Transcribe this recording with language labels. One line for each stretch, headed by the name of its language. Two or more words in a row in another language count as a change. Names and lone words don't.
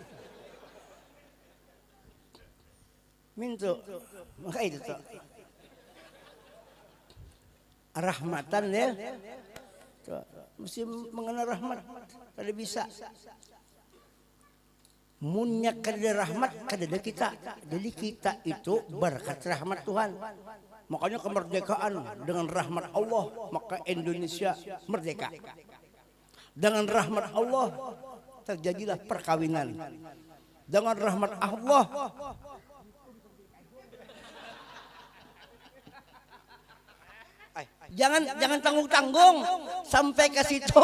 Indonesian: Mintu, maka itu tuh rahmatan ya, mesti mengenal rahmat, kada bisa.
Banjar: Munyak kada rahmat, kada ada kita.
Indonesian: Jadi kita itu berkat rahmat Tuhan. Makanya kemerdekaan dengan rahmat Allah, maka Indonesia merdeka. Dengan rahmat Allah terjadilah perkawinan. Dengan rahmat Allah jangan tanggung-tanggung sampai ke situ.